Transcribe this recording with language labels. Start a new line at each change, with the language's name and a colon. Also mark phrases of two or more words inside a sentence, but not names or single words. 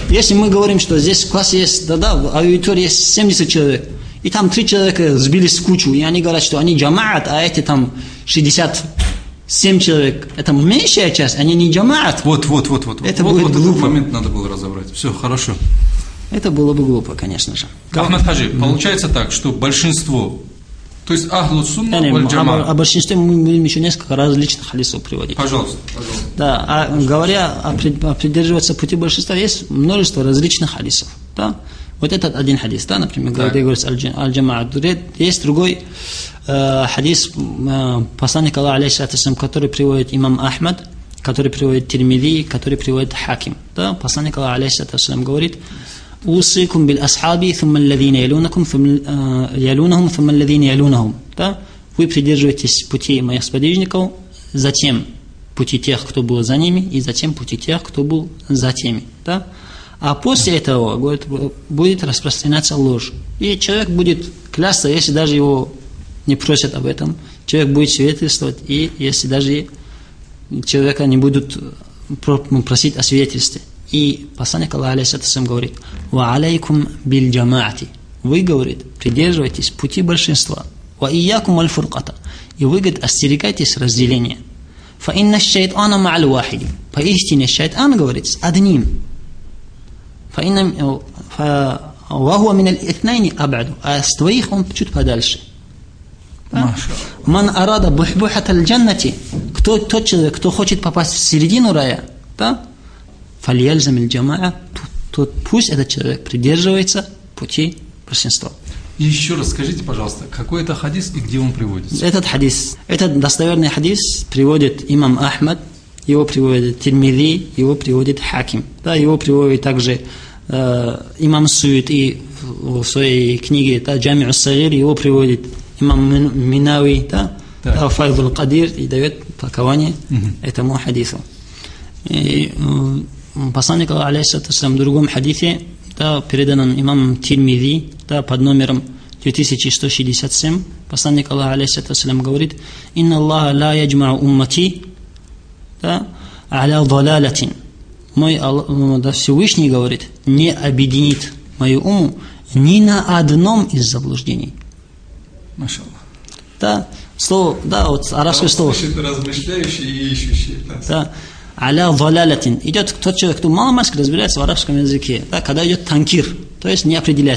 Russian: Если мы говорим, что здесь в классе есть, в аудитории есть 70 человек, и там 3 человека сбились в кучу, и они говорят, что они джамаат, а эти там 67 человек, это меньшая часть, они не джамаат. Вот. Это будет глупо. Этот момент надо было разобрать. Все, хорошо. Это было бы глупо, конечно же. Ахмад Хаджи, получается так, что большинство, то есть
Arabic: أهل السنة والجماعة.
Russian: О большинстве мы будем еще несколько различных хадисов приводить. Пожалуйста. Да, говоря о придерживаться пути большинства, есть множество различных хадисов. Да? Вот этот один хадис, да, например, где говорится аль-джамаа. Есть другой хадис посланника Аллаха, алейхиссалям, который приводит имам Ахмад, который приводит Тирмизи, который приводит Хаким. Да? Посланник Аллаха, алейхиссалям, говорит:
Arabic: «أوصيكم بأصحابي ثم الذين يلونهم ثم الذين يلونهم».
Russian: Да? Вы придерживаетесь пути моих сподвижников, затем пути тех, кто был за ними, и затем пути тех, кто был за теми. Да? А после этого, говорит, будет распространяться ложь. И человек будет клясться, если даже его не просят об этом. Человек будет свидетельствовать, и если даже человека не будут просить о свидетельстве. И посланник Аллаха, алейхиссалям, говорит:
Arabic: «وعليكم بالجماعة».
Russian: Вы, говорит, придерживайтесь пути большинства.
Arabic: «وإياكم والفرقة».
Russian: И вы, говорит, остерегайтесь разделения.
Arabic: «فإن الشيطان مع الواحد».
Russian: Поистине шайтан, говорит, с одним.
Arabic: «فإن وهو من الاثنين أبعد».
Russian: А с двоих он чуть подальше.
Arabic: «من أراد بحبوحة الجنة».
Russian: Тот человек, кто хочет попасть в середину рая, да?
Arabic: «فليلزم الجماعة»,
Russian: пусть этот человек придерживается пути большинства. Еще раз скажите, пожалуйста, какой это хадис и где он приводится? Этот достоверный хадис приводит имам Ахмад, его приводит Тирмизи, его приводит Хаким. Да, его приводит также имам Суюти в своей книге Джами ас-Сагир, его приводит имам Минави, Файдул Кадир, и дает толкование этому хадису. И посланник Аллаха, алейхиссалям, в другом хадисе, переданном имамом Тирмизи, под номером 2167, посланник Аллаха, алейхиссалям, говорит:
Arabic: «إن الله لا يجمع أمتي على ضلالة
Russian: Всевышний говорит, не объединит мою уму ни на одном из заблуждений. Машаллах. Да, слово, да, вот арабское слово. Размышляющий и ищущий.
Arabic: Да. على ضلالة.
Russian: Идет тот человек, кто мало-мальски разбирается в арабском языке. Да, когда идет танкир, то есть не определяется.